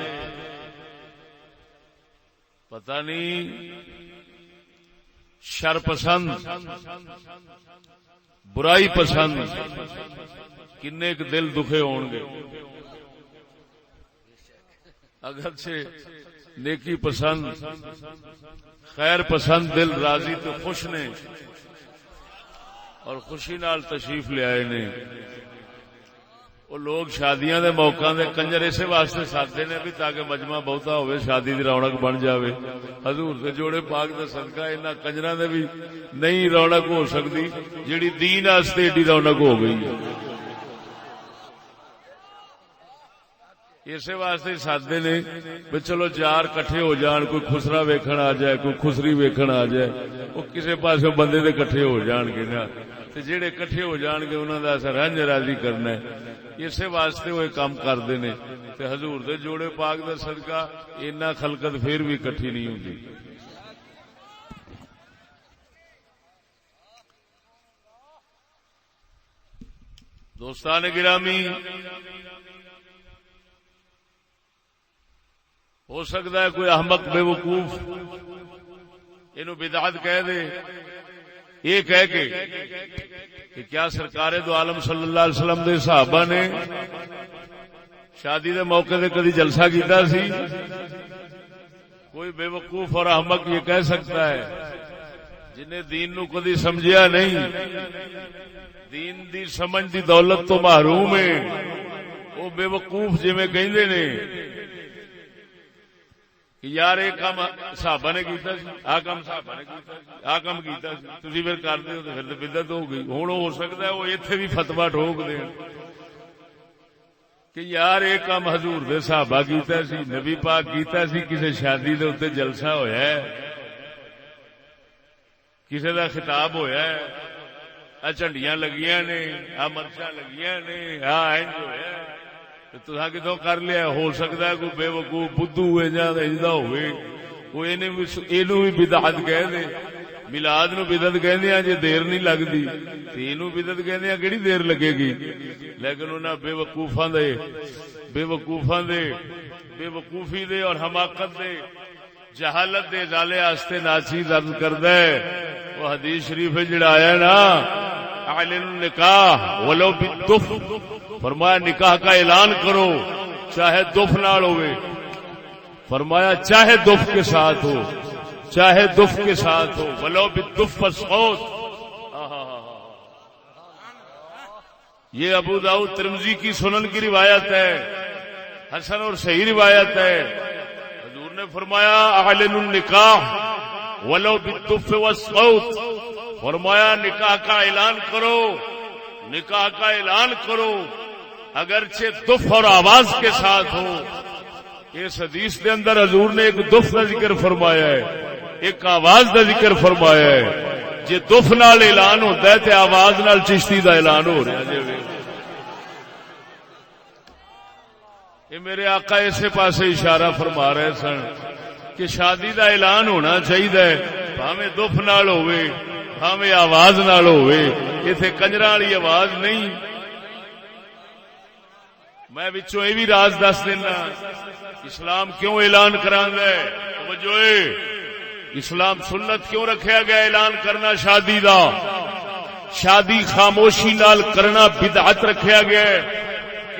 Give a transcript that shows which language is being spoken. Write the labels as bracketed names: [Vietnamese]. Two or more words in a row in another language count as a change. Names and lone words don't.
[Punjabi] پتہ نہیں شر پسند برائی پسند کنے کے دل دکھے ہون گے، اگرچہ نیکی پسند خیر پسند دل راضی تو خوش نے اور خوشی نال تشریف لے آئے نے۔ وہ لوگ شادیاں دے موقع دے کنجر اسے واسطے سادے نے بھی تاکہ مجمع بہتا ہوئے، شادی دی رونق بن جاوے۔ حضور دے جوڑے پاک دا صدقہ انہاں کنجراں دے بھی نہیں رونق ہو سکتی جیڑی دین واسطے ایڈی رونق ہو گئی ہے۔ اسے واسطے سادے نے بھی چلو چار کٹھے ہو جان، کوئی خسرا ویکھن آ جائے، کوئی خسری ویکھن آ جائے، وہ کسے پاسے بندے دے کٹھے ہو جان گے نا، تے جڑے کٹھے ہو جان گے انہاں دا اثر رنج راضی کرنا ہے۔ اسے واسطے وہ کام کردے نے، تے حضور دے جوڑے پاک دا صدقہ اینا خلقت پھر بھی کٹھی نہیں ہوندی۔ دوستان گرامی، ہو سکتا ہے کوئی احمق بے وقوف اینو بدعت کہہ دے، یہ کہہ کے کہ کیا سرکار دو عالم [Arabic] صلی اللہ علیہ وسلم [Punjabi] دے صحابہ نے شادی دے موقع دے کدی جلسہ کیتا سی؟ [Urdu] کوئی بے وقوف اور احمق یہ کہہ سکتا ہے [Punjabi] جنہیں دین نو کدی سمجھیا نہیں، دین دی سمجھ دی دولت تو محروم ہے، وہ بے وقوف جویں کہندے نے کہ یار ایک کام صحابہ نے کیتا سی، آ کام صحابہ نے کیتا سی، آ کام کیتا سی، تسی پھر کردے ہو تے پھر تے بدعت ہو گئی۔ ہن ہو سکتا ہے وہ ایتھے بھی فتوی ٹھوک دین کہ یار ایک کام حضور دے صحابہ کیتا سی، نبی پاک کیتا سی، کسے شادی دے اوتے جلسہ ہویا ہے، کسے دا خطاب ہویا ہے، آ جھنڈیاں لگیاں نے، آ مرچاں لگیاں نے، آ انج ہویا ہے، تساں کتوں کر لیا؟ ہو سکتا ہے کوئی بے وقوف بدھو ہوئے جا اجدا ہوئے وہ اینو بھی بدعت کہہ دے۔ میلاد نو بدعت کہندے ہیں جے دیر نہیں لگدی تے اینو بدعت کہندے ہیں کیڑی دیر لگے گی؟ لیکن انہاں بے وقوفی دے اور حماقت دے جہالت دے ازالے واسطے ناچیز عرض کردا ہے وہ حدیث شریف جڑا آیا نا [Arabic] اعلن النکاح ولو بالدف، [Urdu] فرمایا نکاح کا اعلان کرو [Punjabi] چاہے دف نال ہوئے، [Urdu] فرمایا چاہے دف کے ساتھ ہو، چاہے دف کے ساتھ ہو، [Arabic] ولو بالدف والصوت۔ [Urdu] یہ ابو داؤد ترمذی کی سنن کی روایت ہے، حسن اور صحیح روایت ہے۔ حضور نے فرمایا [Arabic] اعلن النکاح ولو بالدف والصوت، [Urdu] فرمایا نکاح کا اعلان کرو، نکاح کا اعلان کرو اگرچہ دف اور آواز کے ساتھ ہو۔ اس حدیث کے اندر حضور نے ایک دف کا ذکر فرمایا ہے، ایک آواز کا ذکر فرمایا ہے۔ [Punjabi] جے دف نال اعلان ہوتا ہے تے آواز نال چشتی دا اعلان ہو رہا ہے۔ یہ میرے آقا اسے پاسے اشارہ فرما رہے سن کہ شادی دا اعلان ہونا چاہیے، بھاویں دف نال ہوئے بھاویں آواز نال ہوئے، ایتھے کنجراں والی آواز نہیں۔ میں وچوں یہ بھی راز دس دینا، اسلام کیوں اعلان کراندا ہے؟ توجہ، اسلام سنت کیوں رکھیا گیا اعلان کرنا شادی دا؟ شادی خاموشی نال کرنا بدعت رکھیا گیا ہے کیوں؟